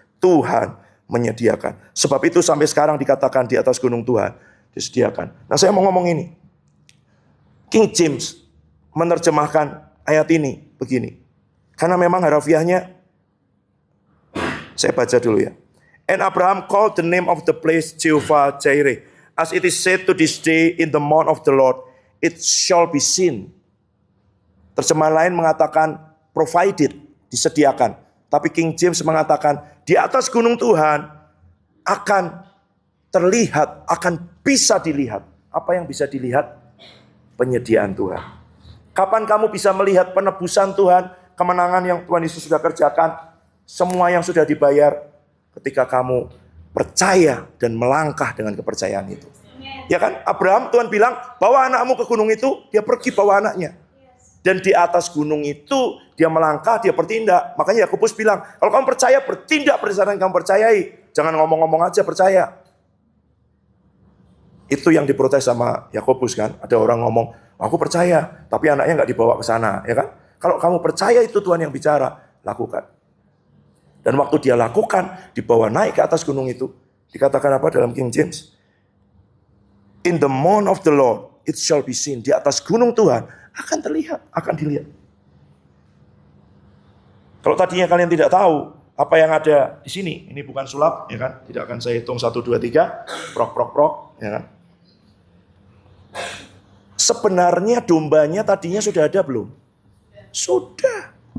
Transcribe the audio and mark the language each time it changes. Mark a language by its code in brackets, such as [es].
[id] Tuhan menyediakan. Sebab itu sampai sekarang dikatakan di atas gunung Tuhan disediakan. Nah, saya mau ngomong ini. King James menerjemahkan ayat ini begini. Karena memang harafiahnya, saya baca dulu ya. [en] And Abraham called the name of the place Jehovah Jireh. As it is said to this day in the mount of the Lord, it shall be seen. [id] Terjemahan lain mengatakan provided, disediakan. Tapi King James mengatakan di atas gunung Tuhan akan terlihat, akan bisa dilihat. Apa yang bisa dilihat? Penyediaan Tuhan. Kapan kamu bisa melihat penebusan Tuhan, kemenangan yang Tuhan Yesus sudah kerjakan, semua yang sudah dibayar? Ketika kamu percaya dan melangkah dengan kepercayaan itu. Ya kan? Abraham, Tuhan bilang, bawa anakmu ke gunung itu, dia pergi bawa anaknya. Dan di atas gunung itu, dia melangkah, dia bertindak. Makanya Yakobus bilang, kalau kamu percaya, bertindak berdasarkan yang kamu percayai. Jangan ngomong-ngomong aja, percaya. Itu yang diprotes sama Yakobus kan. Ada orang ngomong, aku percaya, tapi anaknya nggak dibawa ke sana. Ya kan? Kalau kamu percaya itu Tuhan yang bicara, lakukan. Dan waktu dia lakukan, dibawa naik ke atas gunung itu. Dikatakan apa dalam King James? [en] In the mount of the Lord, it shall be seen. [id] Di atas gunung Tuhan, akan terlihat, akan dilihat. Kalau tadinya kalian tidak tahu, apa yang ada di sini, ini bukan sulap, ya kan? Tidak akan saya hitung 1, 2, 3, prok, ya kan? Sebenarnya dombanya tadinya sudah ada belum? Sudah.